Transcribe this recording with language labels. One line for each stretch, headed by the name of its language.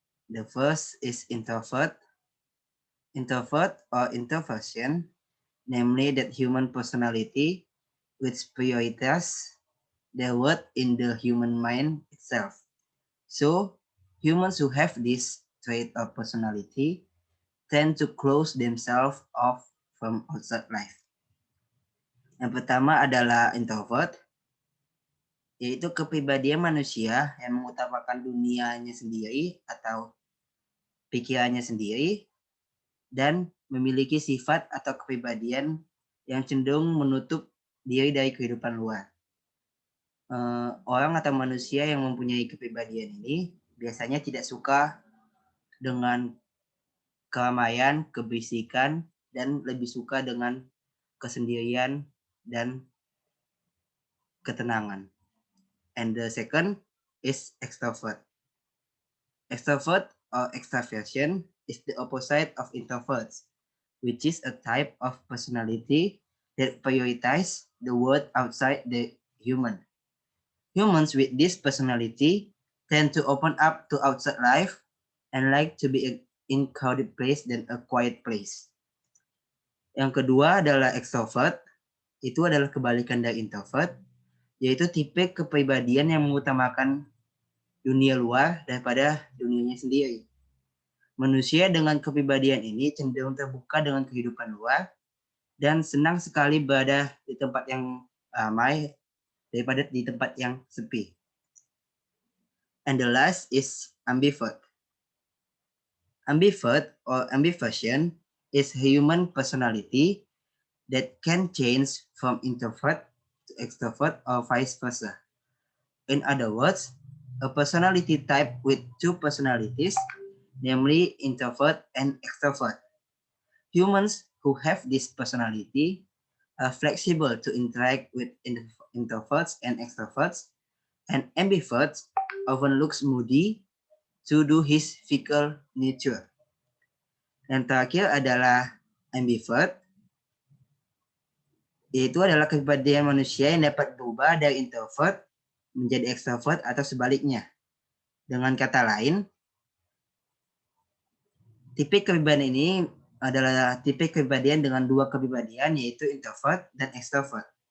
English: The first is introvert. Introvert or introversion, namely that human personality which prioritizes the word in the human mind itself. So, humans who have this trait of personality tend to close themselves off from outside life.
Indonesian: Yang pertama adalah introvert, yaitu kepribadian manusia yang mengutamakan dunianya sendiri atau pikirannya sendiri dan memiliki sifat atau kepribadian yang cenderung menutup diri dari kehidupan luar. Orang atau manusia yang mempunyai kepribadian ini biasanya tidak suka dengan keramaian, keberisikan, dan lebih suka dengan kesendirian dan ketenangan.
English: And the second is extrovert. Extrovert or extraversion is the opposite of introverts, which is a type of personality that prioritizes the world outside the human. Humans with this personality tend to open up to outside life and like to be in crowded place than a quiet place.
Indonesian: Yang kedua adalah extrovert. Itu adalah kebalikan dari introvert, yaitu tipe kepribadian yang mengutamakan dunia luar daripada dunianya sendiri. Manusia dengan kepribadian ini cenderung terbuka dengan kehidupan luar dan senang sekali berada di tempat yang ramai daripada di tempat yang sepi.
English: And the last is ambivert. Ambivert or ambiversion is human personality that can change from introvert to extrovert or vice versa. In other words, a personality type with two personalities, namely introvert and extrovert. Humans who have this personality are flexible to interact with introverts and extroverts, and ambiverts often looks moody to do his fickle nature.
Indonesian: Dan terakhir adalah ambivert, yaitu adalah kepribadian manusia yang dapat berubah dari introvert menjadi extrovert atau sebaliknya. Dengan kata lain, tipe kepribadian ini adalah tipe kepribadian dengan dua kepribadian, yaitu introvert dan extrovert.